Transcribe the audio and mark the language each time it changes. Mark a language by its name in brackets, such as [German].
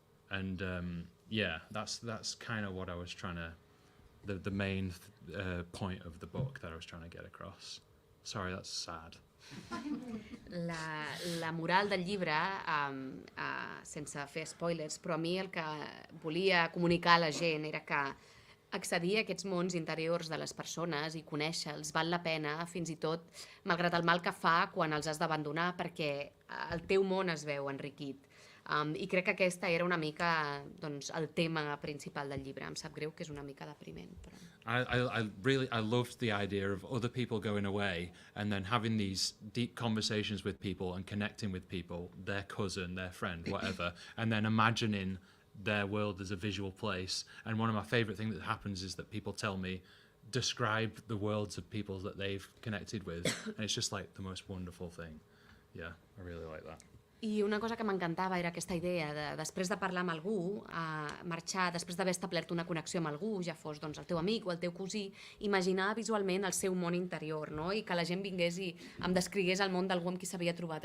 [English] And that's kind of what I was trying to, the main point of the book that I was trying to get across. Sorry, that's sad. [Catalan] La moral del llibre, sense fer spoilers, però a mi el que volia comunicar a la gent era que accedir a aquests mons interiors de les persones i conèixer-los val la pena, fins i tot malgrat el mal que fa quan els has d'abandonar, perquè el teu món es veu enriquit. I crec que aquesta era una mica doncs, el tema principal del llibre. Em sap greu que és una mica depriment. Però... [English] I loved the idea of other people going away and then having these deep conversations with people and connecting with people, their cousin, their friend, whatever, and then imagining their world as a visual place. And one of my favourite things that happens is that people tell me, describe the worlds of people that they've connected with, and it's just like the most wonderful thing. Yeah, I really like that. [Catalan] I una cosa que m'encantava era aquesta idea de, després de parlar amb algú, marxar, després d'haver establert una connexió amb algú, ja fos doncs, el teu amic o el teu cosí, imaginar visualment el seu món interior, no? I que la gent vingués i em descrigués el món d'algú amb qui s'havia trobat.